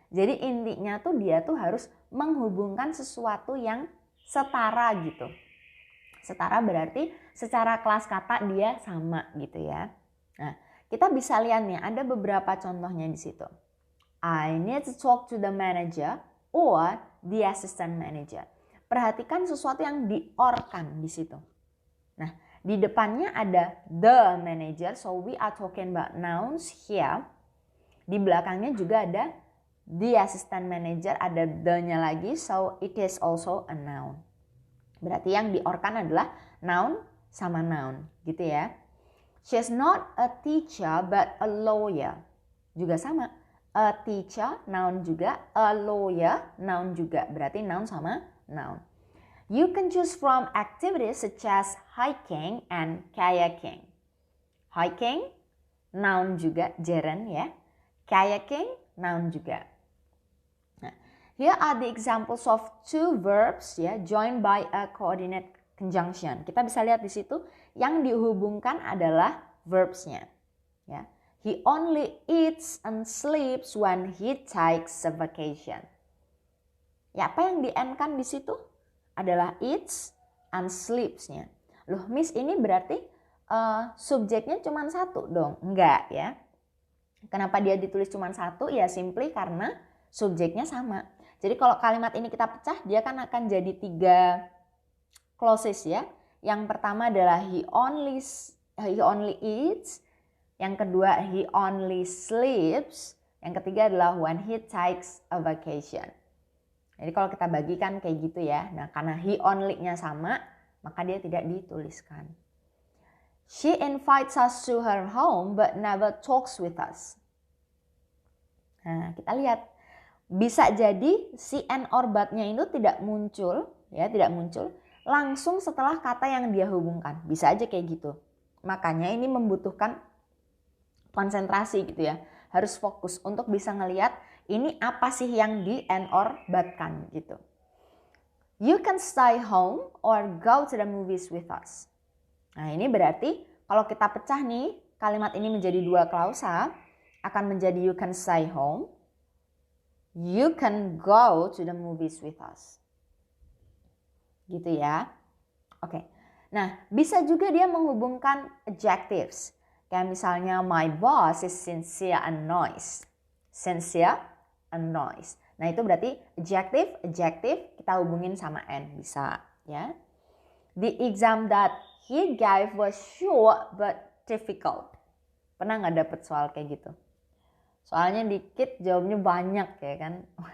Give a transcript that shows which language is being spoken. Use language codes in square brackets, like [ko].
[id] Jadi intinya tuh dia tuh harus menghubungkan sesuatu yang setara gitu. Setara berarti secara kelas kata dia sama gitu ya. Nah, kita bisa lihat nih ada beberapa contohnya di situ. [en] I need to talk to the manager or the assistant manager. [id] Perhatikan sesuatu yang di-or-kan di situ. Nah, di depannya ada the manager, [en] so we are talking about nouns here. [id] Di belakangnya juga ada the assistant manager, ada the-nya lagi, [en] so it is also a noun. [id] Berarti yang di-or-kan adalah noun sama noun, gitu ya. [en] She's not a teacher but a lawyer. [id] Juga sama. A teacher, noun juga. A lawyer, noun juga. Berarti noun sama noun. [en] You can choose from activities such as hiking and kayaking. [id] Hiking, noun juga, gerund ya. Kayaking, noun juga. [en] Nah, here are the examples of two verbs ya, joined by a coordinate conjunction. [id] Kita bisa lihat di situ yang dihubungkan adalah verbsnya. Ya. [en] He only eats and sleeps when he takes a vacation. [id] Ya, apa yang di-end-kan di situ adalah eats and sleeps-nya. Loh, Miss ini berarti subjeknya cuma 1 dong? Enggak ya. Kenapa dia ditulis cuma 1? Ya simply karena subjeknya sama. Jadi kalau kalimat ini kita pecah, dia kan akan jadi 3 clauses ya. Yang pertama adalah [en] he only eats. [id] Yang kedua [en] he only sleeps. [id] Yang ketiga adalah [en] when he takes a vacation. [id] Jadi kalau kita bagikan kayak gitu ya. Nah, karena he only-nya sama, maka dia tidak dituliskan. [en] She invites us to her home but never talks with us. [id] Nah, kita lihat. Bisa jadi si and or but-nya itu tidak muncul langsung setelah kata yang dia hubungkan. Bisa aja kayak gitu. Makanya ini membutuhkan konsentrasi gitu ya. Harus fokus untuk bisa ngelihat ini apa sih yang di and or but-kan gitu. [en] You can stay home or go to the movies with us. [id] Nah, ini berarti kalau kita pecah nih, kalimat ini menjadi 2 klausa, akan menjadi [en] you can stay home, you can go to the movies with us. [id] Gitu ya. Oke. Nah, bisa juga dia menghubungkan adjectives. Kayak misalnya [en] my boss is sincere and nice. Sincere and nice. [id] Nah, itu berarti adjective kita hubungin sama and, bisa ya. [en] The exam that he gave was short but difficult. [id] Pernah nggak dapet soal kayak gitu? Soalnya dikit, jawabnya banyak ya kan.